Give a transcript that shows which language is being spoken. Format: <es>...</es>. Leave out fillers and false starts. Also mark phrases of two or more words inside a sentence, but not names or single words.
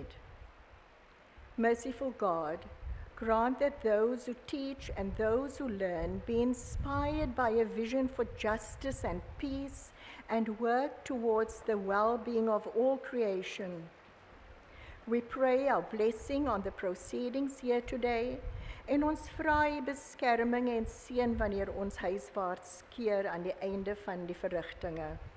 <en>Merciful God, grant that those who teach and those who learn be inspired by a vision for justice and peace and work towards the well-being of all creation. We pray our blessing on the proceedings here today</en> <af>en ons vra u beskerming en seën wanneer ons huiswaarts keer aan die einde van die verrigtinge.</af>